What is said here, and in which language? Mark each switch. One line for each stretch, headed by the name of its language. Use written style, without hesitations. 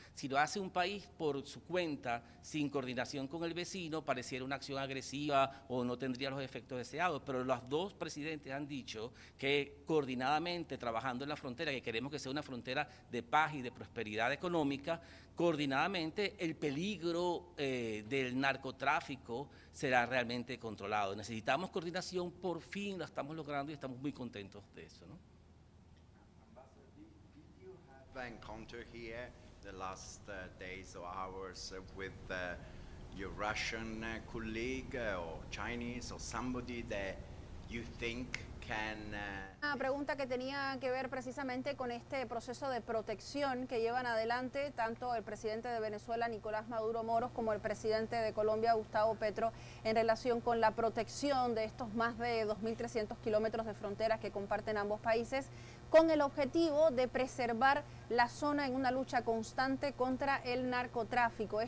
Spanish: Si lo hace un país por su cuenta, sin coordinación con el vecino, pareciera una acción agresiva o no tendría los efectos deseados, pero los dos presidentes han dicho que coordinadamente, trabajando en la frontera, que queremos que sea una frontera de paz y de prosperidad económica, coordinadamente el peligro del narcotráfico será realmente controlado. Necesitamos coordinación, por fin la estamos logrando y estamos muy contentos de eso, ¿no?
English: Did you have an encounter here the last days or hours with your Russian colleague or Chinese or somebody that you think can?
Spanish: Una pregunta que tenía que ver precisamente con este proceso de protección que llevan adelante tanto el presidente de Venezuela, Nicolás Maduro Moros, como el presidente de Colombia, Gustavo Petro, en relación con la protección de estos más de 2.300 kilómetros de fronteras que comparten ambos países, con el objetivo de preservar la zona en una lucha constante contra el narcotráfico.